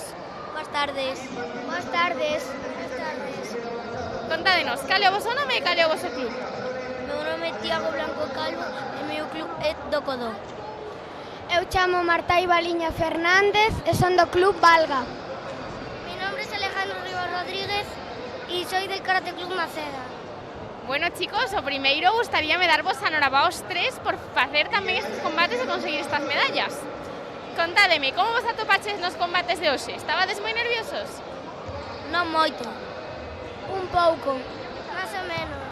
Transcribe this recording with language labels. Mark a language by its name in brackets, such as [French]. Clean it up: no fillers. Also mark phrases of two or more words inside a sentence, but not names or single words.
[Galician] Boas tardes. Boas tardes. Boas tardes. Contádenos, cal é o vosso nome e cal é o voso club? Meu nome é Tiago Blanco Calvo e meu club é do Codó. Eu chamo Marta Ibaliña Fernández e son do Club Valga. [Spanish] Mi nombre es Alejandro Rivas Rodríguez y soy del Karate Club Maceda. [Galician] Bueno, chicos, o primeiro gustaríame darvos a enhorabuena aos tres por facer tamén estes combates e conseguir estas medallas. Contádeme, como vos atopaches nos combates de hoxe? Estabades moi nerviosos? Non moito. Un pouco. [Spanish] Más o menos.